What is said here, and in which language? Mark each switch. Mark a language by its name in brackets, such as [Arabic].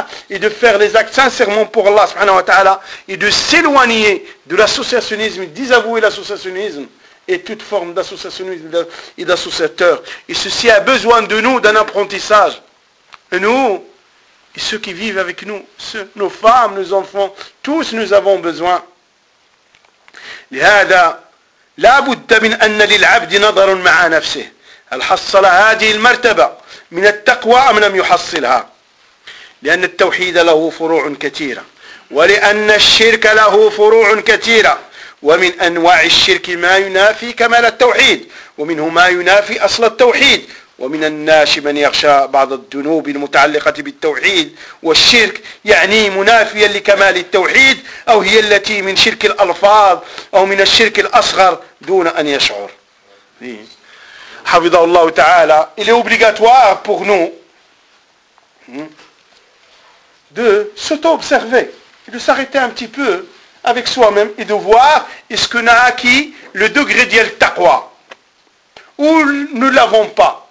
[French] Et de faire les actes sincèrement pour Allah subhanahu wa ta'ala, et de s'éloigner de l'associationnisme, désavouer l'associationnisme et toute forme d'associationnisme et d'associateur. Et ceci a besoin de nous, d'un apprentissage. Et nous, et ceux qui vivent avec nous, ceux, nos femmes, nos enfants, tous nous avons besoin. [Arabic] لهذا لا بد من أن للعبد نظر مع نفسه هل حصل هذه المرتبة من التقوى أم لم يحصلها. لأن التوحيد له فروع كثيرة. ولأن الشرك له فروع كثيرة ومن أنواع الشرك ما ينافي كمال التوحيد ومنه ما ينافي أصل التوحيد ومن الناس من يخشى بعض الذنوب المتعلقة بالتوحيد والشرك يعني منافيا لكمال التوحيد أو هي التي من شرك الألفاظ أو من الشرك الأصغر دون أن يشعر. حفظه الله تعالى. [French] Il est obligatoire pour nous de s'auto-observer, de s'arrêter un petit peu avec soi-même et de voir est-ce qu'on a acquis le degré de taqwa ou ne l'avons pas.